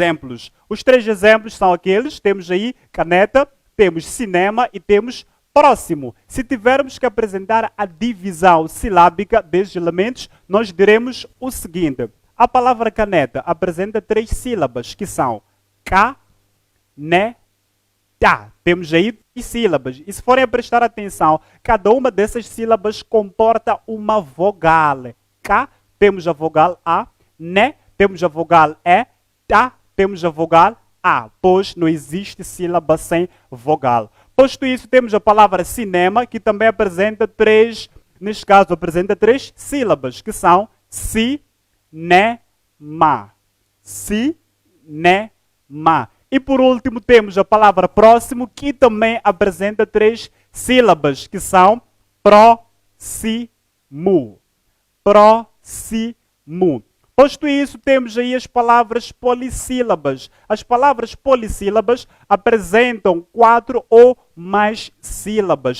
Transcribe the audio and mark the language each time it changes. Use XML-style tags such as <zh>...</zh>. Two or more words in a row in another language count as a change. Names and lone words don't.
<pt>Os 3 exemplos são aqueles, temos aí caneta, temos cinema e temos Próximo, se tivermos que apresentar a divisão silábica destes elementos, nós diremos o seguinte. A palavra caneta apresenta 3 sílabas, que são ca, ne, ta. Temos aí 3 sílabas. E se forem a prestar atenção, cada uma dessas sílabas comporta uma vogal. Ca, temos a vogal A, ne, temos a vogal E, ta, temos a vogal A, pois não existe sílaba sem vogal. Posto isso, temos a palavra cinema, que também apresenta 3, neste caso, apresenta 3 sílabas, que são si, ne, ma. Si, ne, ma. E por último, temos a palavra próximo, que também apresenta 3 sílabas, que são próximo. Próximo. Posto isso, temos aí as palavras polissílabas. As palavras polissílabas apresentam 4 ou mais sílabas.</pt>